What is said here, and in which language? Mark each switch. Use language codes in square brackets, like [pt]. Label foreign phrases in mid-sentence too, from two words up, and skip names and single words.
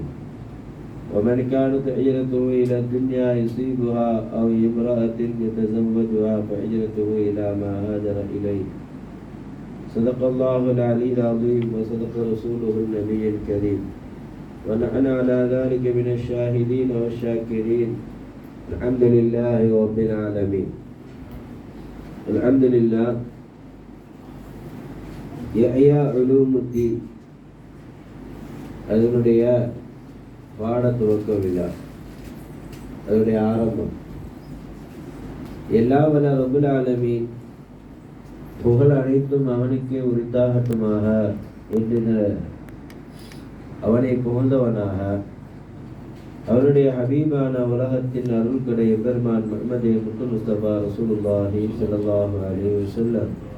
[ar] ومن كانت هجرته إلى الدنيا يصيبها أو امرأة يتزوجها فهجرته إلى ما هاجر إليه. صدق الله العلي العظيم وصدق رسوله النبي الكريم، ونحن على ذلك من الشاهدين والشاكرين. الحمد لله رب العالمين. الحمد لله. [ta] இஹ்யா உலூமுத்தீன் அதனுடைய பாட துவக்க விழா, அதனுடைய ஆரம்பம். எல்லா வல்ல [ar] رب العالمين [ta] புகழ் அனைத்தும் அவனுக்கே உரித்தாகட்டுமாக என்று அவனை புகழ்ந்தவனாக அவருடைய ஹபீபான உலகத்தின் அருள்கடை எம்பெருமான் முஹம்மது முஸ்தபா [ar] رسول الله صلى الله عليه وسلم